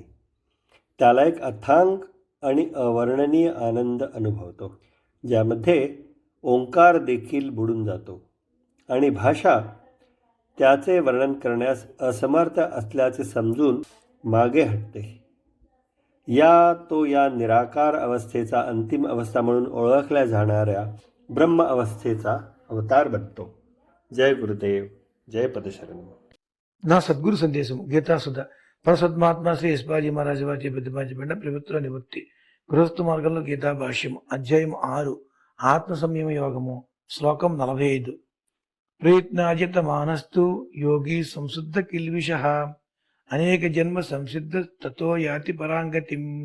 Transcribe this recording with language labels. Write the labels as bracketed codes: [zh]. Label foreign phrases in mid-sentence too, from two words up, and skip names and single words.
[mr] त्याला एक अथांग आणि अवर्णनीय आनंद अनुभवतो, ज्यामध्ये ओंकार देखील बुडून जातो आणि भाषा त्याचे वर्णन करण्यास असमर्थ असल्याचे समजून मागे हटते. या तो या निराकार अवस्थेचा अंतिम अवस्था म्हणून ओळखल्या जाणाऱ्या ब्रह्म अवस्थेचा अवतार बनतो. जय गुरुदेव, जय पदशरण. [te] నా సద్గురు సందేశం గీతాసుధ పరసద్మాత్మ శ్రీ ఎస్పాజీ మహారాజు వారి ప్రతిపాదించబడిన ప్రభుత్వ నివృత్తి గృహస్థ మార్గంలో గీతా భాష్యం అధ్యాయం 6 ఆత్మ సంయమ యోగము శ్లోకం 45. [sa] ప్రయత్నాజిత మానస్తు యోగి సంశుద్ధ కిల్విష అనేక జన్మ సంసిద్ధ తతో యాతి పరాంగతిం.